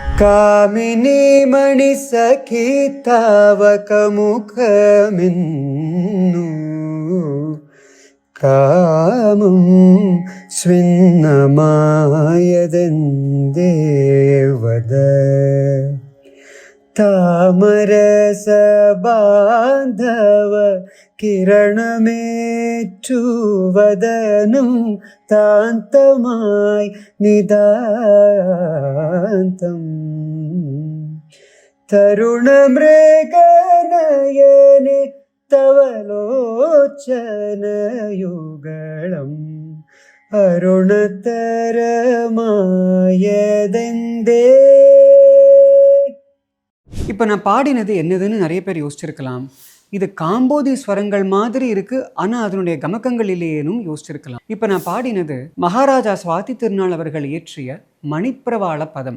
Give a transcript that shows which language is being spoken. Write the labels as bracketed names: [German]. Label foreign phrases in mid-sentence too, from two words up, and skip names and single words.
[Malayalam] കാമിനി മണി സഖി താവക മുഖമിന്നു കാമം സ്വിന്നമായതെന്തേവ താമരസ ബാന്ധവ കിരണമേറ്റുവദനം താന്തമായി നിദാന്തം തരുണമൃഗനയനെ തവലോചനയുഗളം അരുണത്തരമായതെന്തേ. [Tamil] இப்போ நான் பாடினது என்னதுன்னு நிறைய பேர் யோசிச்சிருக்கலாம். இது காம்போதி ஸ்வரங்கள் மாதிரி இருக்கு, ஆனா அதனுடைய கமக்கங்கள் இல்லையேனும் யோசிச்சிருக்கலாம். இப்ப நான் பாடினது மகாராஜா சுவாதி திருநாள் அவர்கள் இயற்றிய மணிப்பிரவாள பதம்.